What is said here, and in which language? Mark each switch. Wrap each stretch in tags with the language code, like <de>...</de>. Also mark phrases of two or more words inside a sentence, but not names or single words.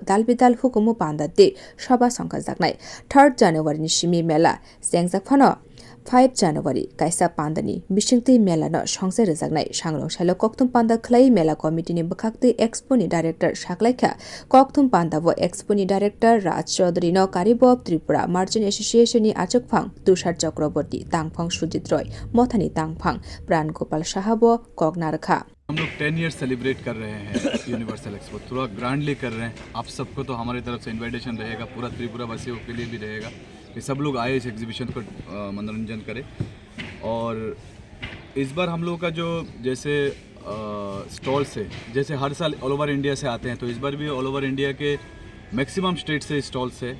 <trp>Dalbidal Hukumu Pandate Shaba Sangka Zaknai 3 January Nishimi Mela Sengzak Phano 5 January Kaisa Pandani Mishingti Mela no Shongse Rezagnai Shangrong Shalo Koktum Panda Clay Mela Committee ni Bakakti Expo ni Director Shaklaika Koktum Panda wo Expo ni Director Raj Chaudhary no Karibob Tripura Merchant Association ni Achakphang Tushar Chakraborty Tangphang Sujit Roy Mothani Tangphang Pran Gopal Shahabo Kognarkha</trp> <hi>हम लोग 10</hi> <en>year celebrate</en> <hi>कर रहे हैं यूनिवर्सल एक्सपो थोड़ा ग्रैंडली कर रहे हैं। आप सबको तो हमारी तरफ से इनविटेशन रहेगा, पूरा त्रिपुरा वासियों के लिए भी रहेगा कि सब लोग आए इस एग्जीबिशन को मनोरंजन करें। और इस बार हम लोग का जो जैसे स्टॉल से जैसे हर साल</hi> <en>all over India</en> <hi>से आते हैं, तो इस बार भी</hi> <en>all over India</en> <hi>के</hi> <en>maximum state</en> <hi>से स्टॉल्स है।</hi>